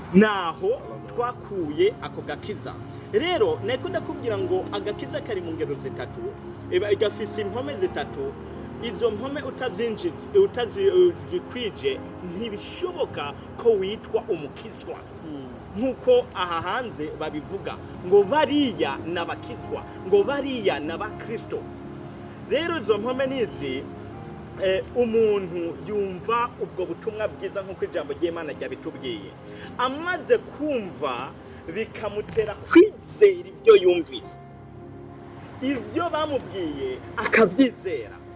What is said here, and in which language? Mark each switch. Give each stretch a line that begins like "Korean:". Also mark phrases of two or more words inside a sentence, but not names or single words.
Rundi: Naho twakuye ako gakiza. Rero nako ndakubwira ngo agakiza kari mu ngero zitatu, igafise impome zitatu. Izo mpome utazikwije ntibishoboka ko witwa umukizwa. Nkuko aha hanze babivuga ngo bariya n'abakizwa, ngo bariya n'abakristo. Rero izo mpome nizi, umuntu yumva ubwo butumwa bwiza nkuko ijambo ry'Imana ryabitubwiye, amaze kumva bikamutera kwizera ibyo yumvise, ibyo bamubwiye akabyizera.